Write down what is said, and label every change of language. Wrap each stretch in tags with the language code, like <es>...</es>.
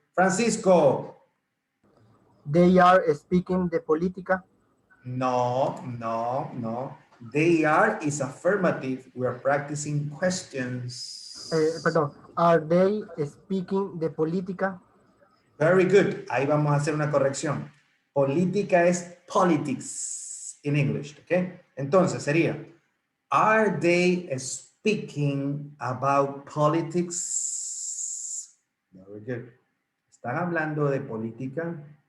<en>Francisco. They are speaking the politica. No. They are is affirmative. We are practicing questions.</en> <es>Perdón.</es> <en>Are they speaking the politica? Very good.</en> <es>Ahí vamos a hacer una corrección. Política es</es> <en>politics in English,</en> <es>¿ok? Entonces sería,</es> <en>are they speaking about politics? Very good.</en> <es>¿Están hablando de política?</es>